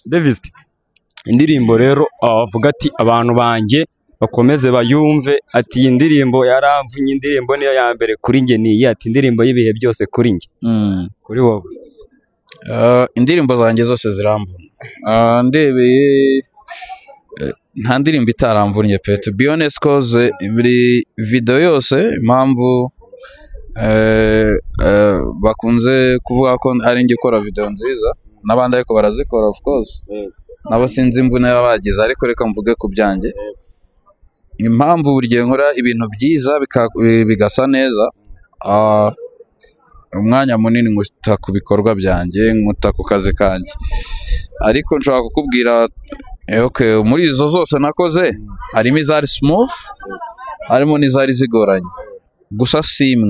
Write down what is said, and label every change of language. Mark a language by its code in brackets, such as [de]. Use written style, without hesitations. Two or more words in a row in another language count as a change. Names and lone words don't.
[rw] Davis indirimbo rero avuga ati abantu banjye bakomeze bayumve ati indirimbo yaramvunye indirimbo niyo ya mbere kuri nge ni ati indirimbo y'ibihe byose kuri nge kuri wowe. Indirimbo zanjye zose ziramvuna, ndebeye nta ndirimbo itaramvunye pe, [en] to be honest, [rw] cause buri video yose impamvu bakunze kuvuga ko ari nge ukora video nziza n'abandi ariko barazikora [en] of course [rw] nabo sinzi imvune babagize, ariko reka mvuge ku byanjye impamvu buri gihe nkora ibintu byiza bigasa neza, umwanya munini nkuta ku bikorwa byanjye nkuta ku kazi kanjye, ariko nshobora kukubwira okay muri izo zose nakoze harimo izari smooth harimo n'izari zigoranye gusa simwe.